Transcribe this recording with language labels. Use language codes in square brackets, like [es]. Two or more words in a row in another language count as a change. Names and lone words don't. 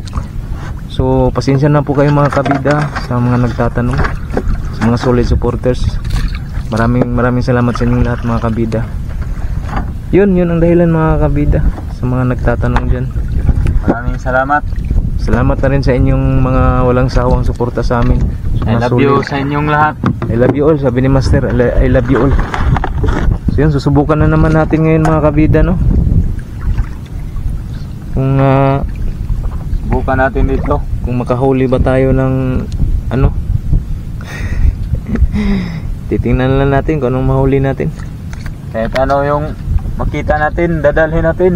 [tl] So pasensya na po kayo mga kabida sa mga nagtatanong, sa mga [en] solid supporters. [tl] Maraming salamat sa inyong lahat mga kabida. Yun ang dahilan mga kabida sa mga nagtatanong dyan. Maraming salamat. Salamat na rin sa inyong mga walang sawang suporta sa amin. [en] I love you [tl] sa inyong lahat. [en] I love you all, [tl] sabi ni [en] Master. I love you all. [tl] So yun, susubukan na naman natin ngayon mga kabida, no? Kung Subukan natin dito. kung makahuli ba tayo ng titingnan lang natin kung anong mahuli natin. Kahit ano yung makita natin, dadalhin natin.